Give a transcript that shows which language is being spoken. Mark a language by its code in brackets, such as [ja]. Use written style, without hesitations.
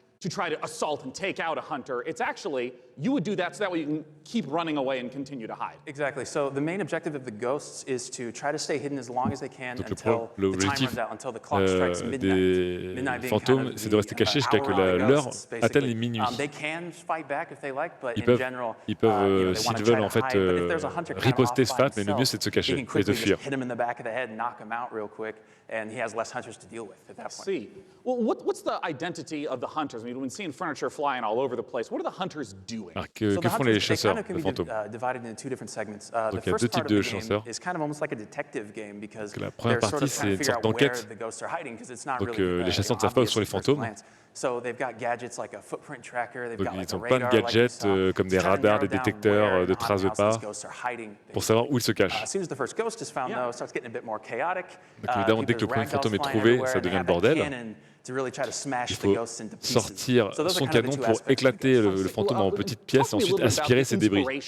[en] To try to assault and take out a hunter. It's actually, you would do that so that way you can keep running away and continue to hide. Exactly. So the main objective of the ghosts is to try to stay hidden as long as they can until the time runs out, until the clock strikes midnight. [fr] Des fantômes, c'est de rester caché jusqu'à que l'heure atteigne les minuit. [en] They can fight back if they like, but [fr] Ils [en] in general, [fr] peuvent s'ils veulent, en fait, riposter ce fait, mais le mieux c'est de se cacher et de fuir. [en] Hit him in the back of the head, knock him out real quick, and he has less hunters to deal with at that point. See. Well, what's the identity of the hunters? I mean, we've been seeing furniture flying all over the place. What are the hunters doing? [fr] Alors, que font les chasseurs de fantômes? [en] Divided into two different segments. [fr] Donc il y a deux types de chasseurs. [en] Is kind of almost like a detective game because [fr] la première partie, c'est une sorte d'enquête. Donc les chasseurs ne savent pas où sont les fantômes. [en] So they've got gadgets like a footprint tracker. They've got [fr] ils ont plein de gadgets comme des radars, des détecteurs de traces de pas pour savoir où ils se cachent. [en] As soon as the first ghost is found, though, it starts getting a bit more chaotic. [fr] Donc évidemment, dès que le premier fantôme est trouvé, ça devient le bordel. Il faut sortir son canon pour éclater le fantôme en petites pièces et ensuite aspirer ses débris.